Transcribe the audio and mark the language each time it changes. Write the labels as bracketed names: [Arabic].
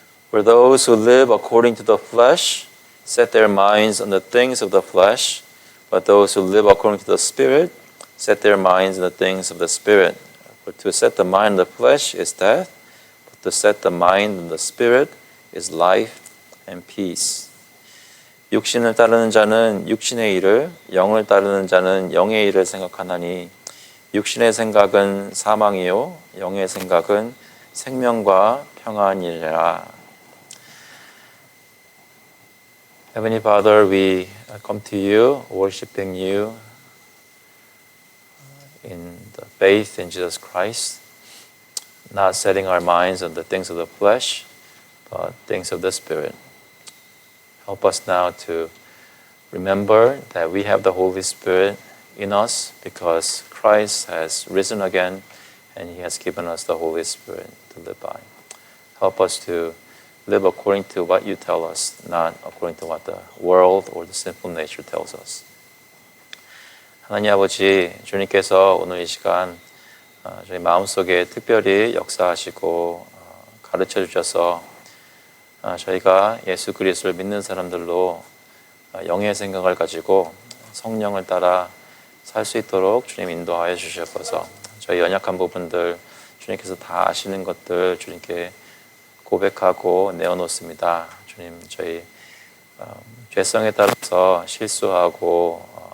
[English] For those who live according to the flesh set their minds on the things of the flesh, but those who live according to the Spirit set their minds on the things of the Spirit. For to set the mind on the flesh is death, but to set the mind on the Spirit is life and peace. [Korean] 육신을 따르는 자는 육신의 일을, 영을 따르는 자는 영의 일을 생각하나니 육신의 생각은 사망이요 영의 생각은 생명과 평안이라. [English] Heavenly Father, we come to you, worshiping you in the faith in Jesus Christ, not setting our minds on the things of the flesh, but things of the Spirit. Help us now to remember that we have the Holy Spirit in us because Christ has risen again and He has given us the Holy Spirit to live by. Help us to live according to what you tell us, not according to what the world or the sinful nature tells us. [Korean] 하나님 아버지, 주님께서 오늘 이 시간 저희 마음속에 특별히 역사하시고 가르쳐 주셔서 저희가 예수 그리스도를 믿는 사람들로 영의 생각을 가지고 성령을 따라 살 수 있도록 주님 인도하여 주셔서 저희 연약한 부분들 주님께서 다 아시는 것들 주님께 고백하고 내어놓습니다. 주님, 저희 죄성에 따라서 실수하고